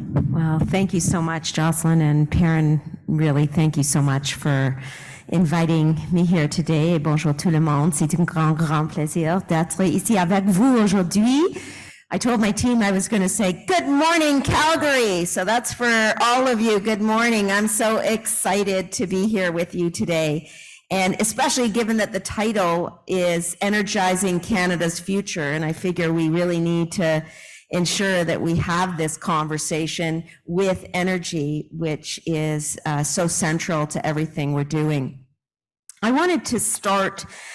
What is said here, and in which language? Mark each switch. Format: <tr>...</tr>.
<en>Well, thank you so much, Jocelyn, and Perrin, really thank you so much for inviting me here today.</en> <fr>Bonjour tout le monde. C'est un grand plaisir d'être ici avec vous aujourd'hui.</fr> <en>I told my team I was going to say, good morning, Calgary. So that's for all of you. Good morning. I'm so excited to be here with you today. And especially given that the title is Energizing Canada's Future. And I figure we really need to ensure that we have this conversation with energy, which is so central to everything we're doing. I wanted to start</en>